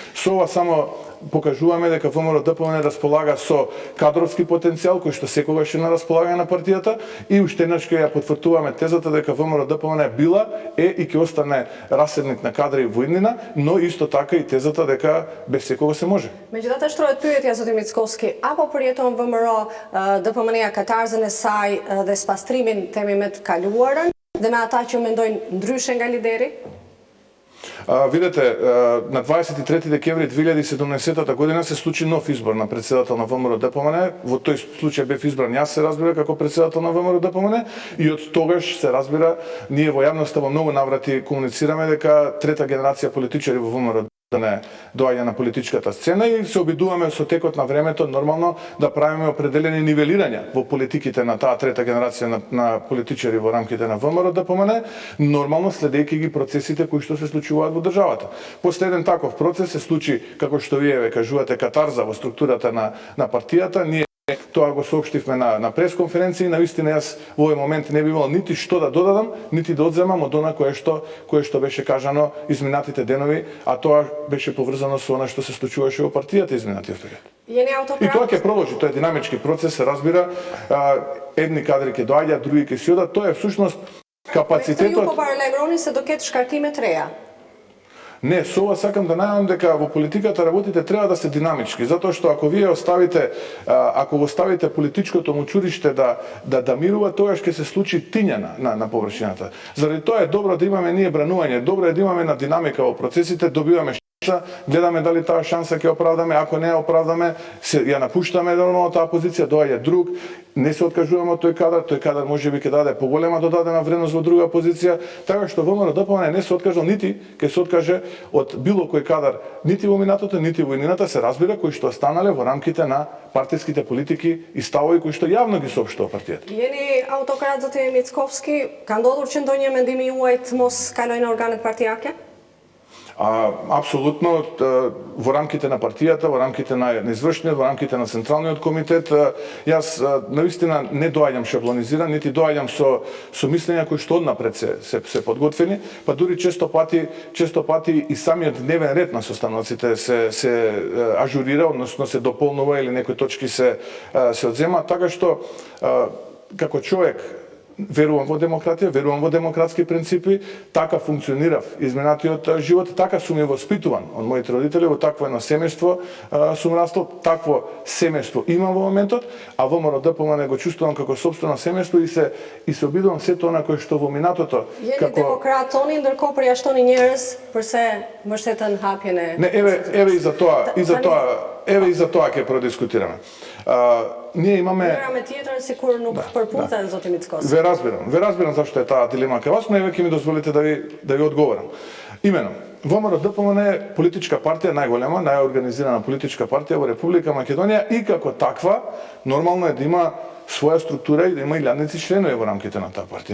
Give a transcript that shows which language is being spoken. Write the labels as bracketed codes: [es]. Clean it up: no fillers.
[mk] Со ова само покажуваме дека ВМРО ДПМНЕ располага со кадровски потенцијал кој што секогаш е на располагање на партијата и уште еднаш ќе ја потврдуваме тезата дека ВМРО ДПМНЕ била и ќе остане раседник на кадри во иднина, но исто така и тезата дека без секого се може. [sq] Megjithatë shtrohet pyetja zoti Mickovski, apo përjeton VMRO ДПМНЕ katarzën e saj dhe spastrimin temi me të kaluarën dhe me ata që mendojnë ndryshe nga lideri? [mk] Видете, на 23 декември 2017 година се случи нов избор на председател на ВМРО ДПМНЕ. Во тој случај бев избран јас, се разбира, како председател на ВМРО ДПМНЕ и од тогаш се разбира, ние во јавноста во многу наврати комуницираме дека трета генерација политичари во ВМРО не доаѓа на политичката сцена и се обидуваме со текот на времето нормално да правиме определени нивелирања во политиките на таа трета генерација на политичари во рамките на ВМРО ДПМНЕ, нормално следејќи ги процесите кои што се случуваат во државата. Последен таков процес се случи, како што вие ве кажувате, катарза во структурата на партијата. Ние тоа го соопштивме на пресконференција и навистина јас во овој момент не би имал нити што да додадам, нити да одземам од она кое што беше кажано изминатите денови, а тоа беше поврзано со она што се случуваше во партијата изминатиот период. И тоа ќе продолжи, тоа е динамички процес, се разбира, едни кадри ќе доаѓаат, други ќе си одат, тоа е всушност капацитетот. [sq] Ju po paralajmëroni se do ketë shkarkime të reja. [mk] Не, со ова сакам да најавам дека во политиката работите треба да се динамички, затоа што ако вие ако го оставите политичкото мучуриште да мирува, тогаш ќе се случи тиња на површината. Заради тоа е добро да имаме ние бранување, добро е да имаме на динамика во процесите, добиваме гледаме дали таа шанса ќе оправдаме, ако не ја оправдаме, ја напуштаме нормално таа позиција, доаѓа друг, не се откажуваме од тој кадар можеби ќе даде поголема додадена вредност во друга позиција, така што ВМРО ДПМНЕ не се откажал, нити ќе се откаже од било кој кадар, нити во минатото, нити во иднината, се разбира, кои што останале во рамките на партиските политики и ставови кои што јавно ги соопштува партијата. [sq] Jeni autokrat zoti Mickovski, ka ndodhur që ndonjë mendimi juaj të mos kalojnë organet partijake? [mk] Апсолутно, во рамките на партијата, во рамките на извршниот, во рамките на Централниот комитет, јас навистина не доаѓам шаблонизиран, нити доаѓам со мислења кои што однапред се подготвени, па дури често пати и самиот дневен ред на состаноците се ажурира, односно се дополнува или некои точки се одзема, така што како човек верувам во демократија, верувам во демократски принципи, така функционирав изминатиот живот, така сум и воспитуван од моите родители, во такво едно семејство сум растол, такво семејство имам во моментот, а ВМРО ДПМНЕ го чувствувам како собствено семејство и се обидувам сето она кое што во минатото [sq] Jeni demokrat toni, ndërkohë përjashtoni njerëz përse mbështetën hapjen e. [mk] Не, еве и за тоа ќе продискутираме. Ние имаме [sq] Njëra me tjetrën sikur nuk përputhen zoti Mickovski. [mk] Ве разбирам зашто е таа дилема кај вас, но еве ќе ми дозволите да ви одговорам. Имено, ВМРО ДПМНЕ е политичка партија, најголема, најорганизирана политичка партија во Република Македонија и како таква нормално е да има своја структура и да има илјадници членови во рамките на таа партија.